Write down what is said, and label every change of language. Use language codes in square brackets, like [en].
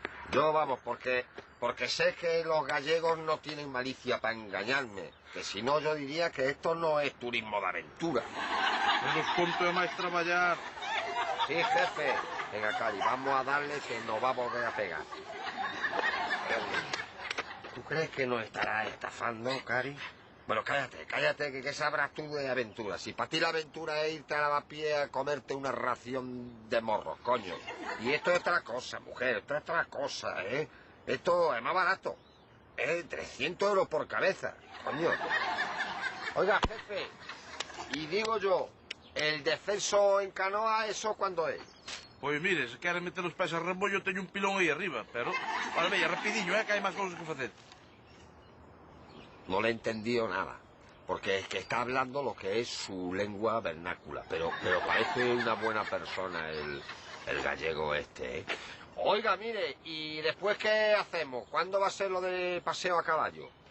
[es] Yo, vamos, porque sé que los gallegos no tienen malicia para engañarme. Que si no, yo diría que esto no es turismo de aventura. [gl] Pero ponte a máis traballar. [es] Sí, jefe. Venga, Cari, vamos a darle que nos va a volver a pegar. ¿Tú crees que nos estará estafando, Cari? Bueno, cállate, que sabrás tú de aventura. Si para ti la aventura es irte a Lavapié a comerte una ración de morros, coño. Y esto es otra cosa, mujer, esto es otra cosa, ¿eh? Esto es más barato. Es 300 euros por cabeza, coño. Oiga, jefe, y digo yo, ¿el descenso en canoa, eso cuándo es? [gl] Pois mire, se queres meter os pés a rembollo, teño un pilón aí arriba, pero... Vale, veia, rapidinho, que hai máis cousas que facer. [es] No le he entendido nada, porque es que está hablando lo que es su lengua vernácula, pero parece una buena persona el gallego este, ¿eh? Oiga, mire, ¿y después qué hacemos? ¿Cuándo va a ser lo de paseo a caballo?